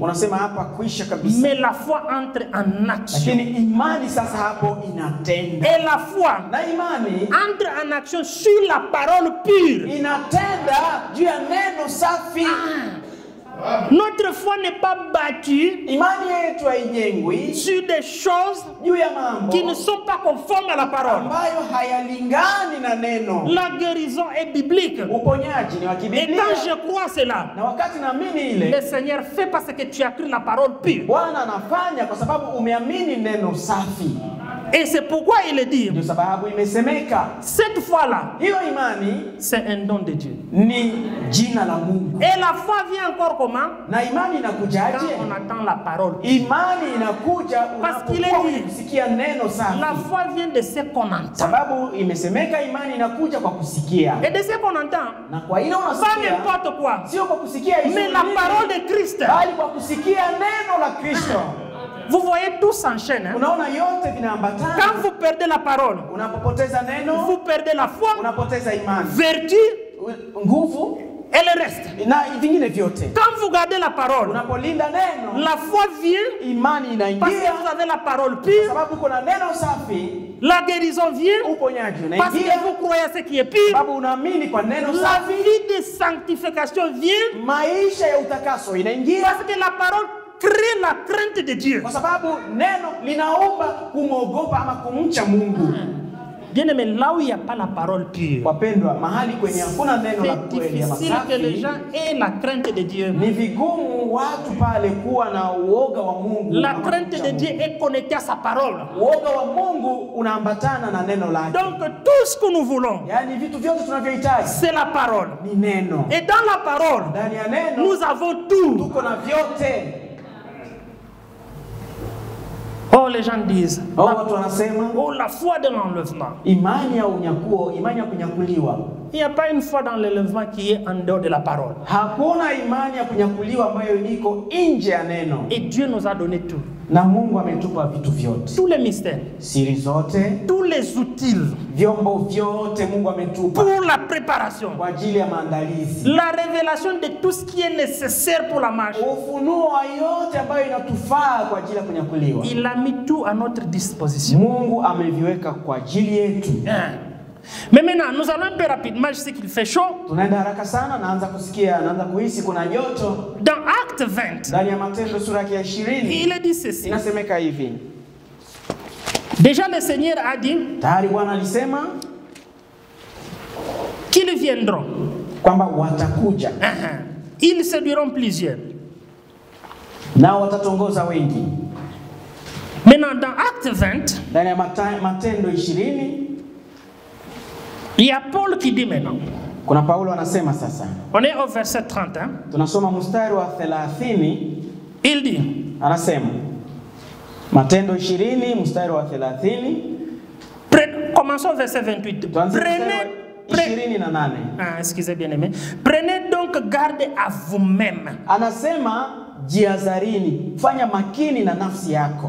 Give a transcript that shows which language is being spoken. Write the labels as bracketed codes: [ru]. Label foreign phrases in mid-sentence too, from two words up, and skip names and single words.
[fr] Mais la foi entre en action. Et la foi entre en action sur la parole pure. Notre foi n'est pas battue [sw] Imani yetu haijengwi [fr] sur des choses [sw] juu ya mambo [fr] qui ne sont pas conformes à la parole. [sw] ambayo hayalingani na neno. [fr] La guérison est biblique. [sw] Uponyaji ni wa [fr] Et [sw] kibiblia. [fr] quand je crois cela, [sw] Na wakati naamini ile, [fr] le Seigneur fait parce que tu as cru la parole pure. [sw] Bwana anafanya kwa sababu umeamini neno safi. [fr] Et c'est pourquoi il dit, [sw] Ndio sababu imesemeka. [fr] cette foi-là, [sw] Hiyo imani [fr] c'est un don de Dieu. [sw] ni jina la Mungu. [fr] Et la foi vient encore comment? [sw] Na imani [fr] Quand [sw] inakujaje? [fr] on attend la parole. [sw] Imani inakuja [fr] Parce qu'il est [sw] unapokuwa [fr] dit, [sw] kusikia neno safi. [fr] la foi vient de ce qu'on entend. [sw] Sababu imesemeka imani inakuja kwa kusikia. [fr] Et de ce qu'on entend, [sw] Na kwa ile [fr] pas [sw] unasikia [fr] n'importe quoi, [sw] sio kwa kusikia [fr] mais la parole de Christ. [sw] bali kwa kusikia neno la Kristo. [fr] Vous voyez, tout s'enchaîne. Hein? [sw] Unaona yote vinaambatana. [fr] Quand vous perdez la parole, [sw] Unapopoteza neno, [fr] vous perdez la foi, [sw] unapoteza imani, [fr] vertu [sw] nguvu [fr] et le reste. [sw] na vingine vyote. [fr] Quand vous gardez la parole, [sw] Unapolinda neno, [fr] la foi vient [sw] imani [fr] parce que [sw] inaingia [fr] vous avez la parole [sw] kwa [fr] pure, [sw] sababu kuna neno safi, [fr] la guérison vient [sw] uponyaji [fr] parce [sw] unaingia [fr] que vous croyez à ce qui est pur, [sw] sababu unaamini kwa neno [fr] la [sw] safi, [fr] vie de sanctification vient [sw] maisha ya utakaso inaingia [fr] parce que la parole crée la crainte de Dieu. [sw] kwa sababu neno linaomba kumwogopa ama kumcha Mungu. [fr] Bien aimé, là où il n'y a pas la parole pure, [sw] Wapendwa, mahali kwenye hakuna neno la [fr] c'est [sw] kweli ama [fr] difficile que les [sw] safi, [fr] gens aient la crainte de Dieu. [sw] ni vigumu watu pale kuwa na uoga wa Mungu. [fr] La [sw] ama [fr] crainte [sw] kumcha [fr] de [sw] Mungu. [fr] Dieu est connectée à sa parole. [sw] Uoga wa Mungu unaambatana na neno lake. [fr] Donc tout ce que nous voulons, [sw] Yaani vitu vyote tunavyohitaji [fr] c'est la parole. [sw] ni neno. [fr] Et dans la parole, [sw] Ndani ya neno [fr] nous avons tout. [sw] tuko na vyote. [fr] Oh, les gens disent, [sw] Watu wanasema [fr] oh, la foi de l'enlèvement. [sw] imani ya unyakuo, imani ya kunyakuliwa. [fr] Il n'y a pas une foi dans l'enlèvement qui est en dehors de la parole. [sw] Hakuna imani ya kunyakuliwa ambayo iko nje ya neno. [fr] Et Dieu nous a donné tout. [sw] Na Mungu ametupa vitu vyote. [fr] Tous les mystères, [sw] Siri zote, [fr] tous les outils [sw] vyombo vyote Mungu ametupa [fr] pour la préparation. [sw] kwa ajili ya maandalizi. [fr] La révélation de tout ce qui est nécessaire pour la marche. [sw] Ufunuo wa yote ambayo inatufaa kwa ajili ya kunyakuliwa. [fr] Il a mis tout à notre disposition. [sw] Mungu ameviweka kwa ajili yetu. [fr] Mais maintenant, nous allons un peu rapidement, je sais qu'il fait chaud. [sw] Tunaenda haraka sana, naanza kuhisi kuna joto. [fr] Dans Acte 20, [sw] Ndani ya Matendo sura ya 20, [fr] il est dit ceci. [sw] inasemeka hivi. [fr] Déjà le Seigneur a dit [sw] Tayari Bwana alisema [fr] qu'ils viendront. [sw] kwamba watakuja. [fr] Ils séduiront plusieurs. [sw] Nao watatongoza wengi. [fr] Maintenant, dans Acte 20, [sw] Ndani ya Matendo 20, [fr] il y a Paul qui dit maintenant. [sw] kuna Paulo anasema sasa. [fr] On est au verset 30. Hein? [sw] Tunasoma mstari wa 30. [fr] Il dit, [sw] Anasema Matendo 20 mstari wa 30. [fr] Commençons au verset 28. Excusez bien aimé. Prenez donc garde à vous-même. [sw] Anasema jiazarini, fanya makini na nafsi yako.